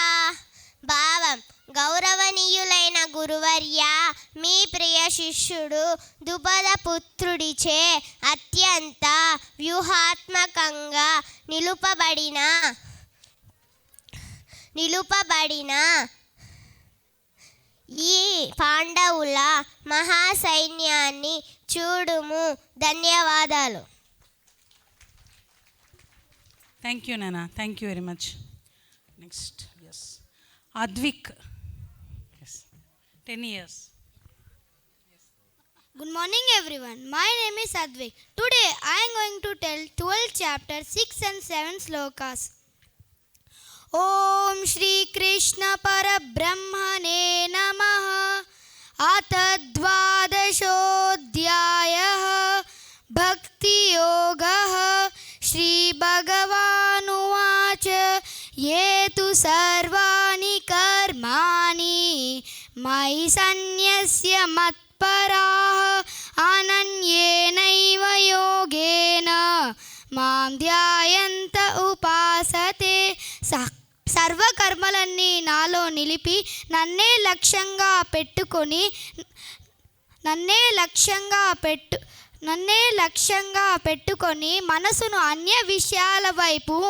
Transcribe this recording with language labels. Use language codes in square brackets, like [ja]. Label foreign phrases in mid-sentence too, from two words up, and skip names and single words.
[te] భావం: గౌరవనీయులైన గురువర్య, మీ ప్రియ శిష్యుడు ద్రుపదపుత్రుడిచే అత్యంత వ్యూహాత్మకంగా నిలుపబడిన ఈ పాండవుల మహాసైన్యాన్ని చూడుము. ధన్యవాదాలు. [en] thank you నాన్న. thank you very much. next Advik, 10 years. Good morning everyone. My name is Advik. Today I am going to tell 12 chapter 6 and 7 slokas. [sa] ॐ श्री कृष्ण परब्रह्मणे नमः. द्वादशोऽध्यायः भक्तियोगः। श्रीभगवानुवाच ये तु सर्वाणि कर्माणि मयि सन्न्यस्य मत्पराः अनन्येनैव योगेन మాం ధ్యాయంత ఉపాసతే. [te] సర్వకర్మలన్నీ నాలో నిలిపి నన్నే లక్ష్యంగా పెట్టుకొని మనసును అన్య విషయాల వైపు